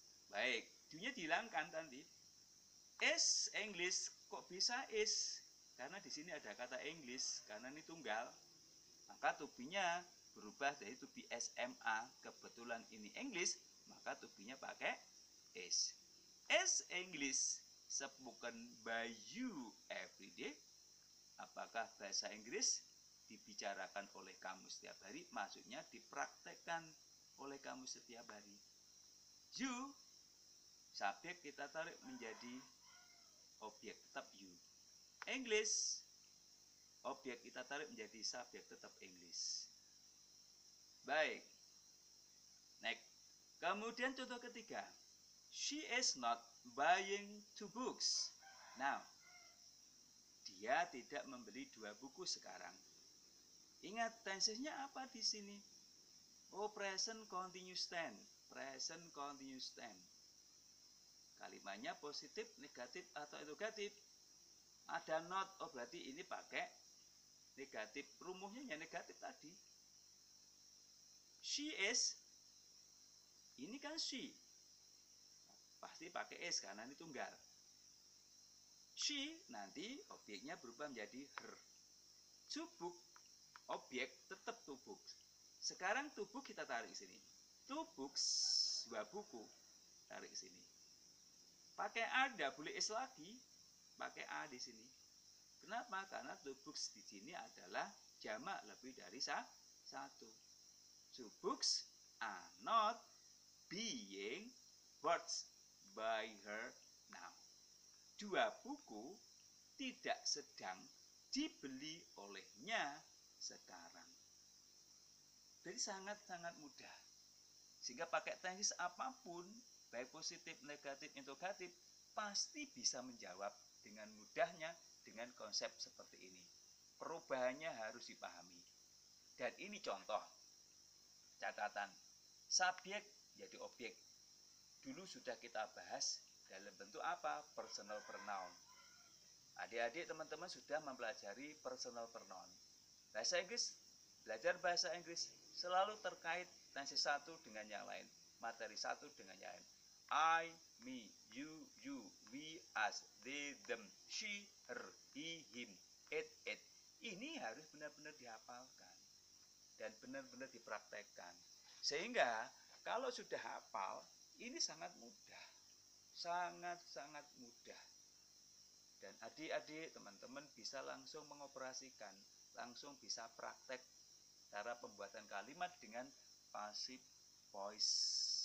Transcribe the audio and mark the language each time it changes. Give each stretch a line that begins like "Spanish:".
Indonesian: Baik, do-nya dihilangkan tadi. Is English, kok bisa is? Karena di sini ada kata English, karena ini tunggal. Maka to be-nya berubah dari to be SMA. Kebetulan ini English, maka to be-nya pakai is.
English: Is English spoken by you every day?
Indonesian: Apakah bahasa Inggris dibicarakan oleh kamu setiap hari? Maksudnya dipraktekkan oleh kamu setiap hari. You, subjek kita tarik menjadi objek, tetap you. English, objek kita tarik menjadi subjek, tetap English. Baik. Next. Kemudian contoh ketiga.
English: She is not buying 2 books.
Indonesian: Now, dia tidak membeli 2 buku sekarang. Ingat tensesnya apa di sini? Oh, present continuous tense. Present continuous tense. Kalimatnya positif, negatif, atau interrogatif. Ada not, oh berarti ini pakai negatif. Rumusnya negatif tadi. She is, ini kan she. Pasti pakai is karena ini tunggal. She, nanti objeknya berubah menjadi her. To book, objek tetap to book. Sekarang to book kita tarik sini. To books, 2 buku. Tarik sini. Pakai a, tidak boleh is lagi. Pakai a di sini. Kenapa? Karena to books di sini adalah jamak lebih dari 1.
English: Two books are not being bought by her now.
Indonesian: 2 buku tidak sedang dibeli olehnya sekarang. Jadi sangat-sangat mudah. Sehingga pakai tenses apapun, baik positif, negatif, interrogatif, pasti bisa menjawab dengan mudahnya dengan konsep seperti ini. Perubahannya harus dipahami. Dan ini contoh, catatan, subjek jadi objek. Dulu sudah kita bahas dalam bentuk apa? Personal pronoun. Adik-adik teman-teman sudah mempelajari personal pronoun. Bahasa Inggris, belajar bahasa Inggris selalu terkait tenses satu dengan yang lain, materi satu dengan yang lain.
English: I, me, you, we, us, they, them, she, her, he, him, it.
Indonesian: Ini harus benar-benar dihafalkan dan benar-benar dipraktekkan. Sehingga kalau sudah hafal, ini sangat mudah. Sangat-sangat mudah. Dan adik-adik, teman-teman bisa langsung mengoperasikan, langsung bisa praktek cara pembuatan kalimat dengan passive voice.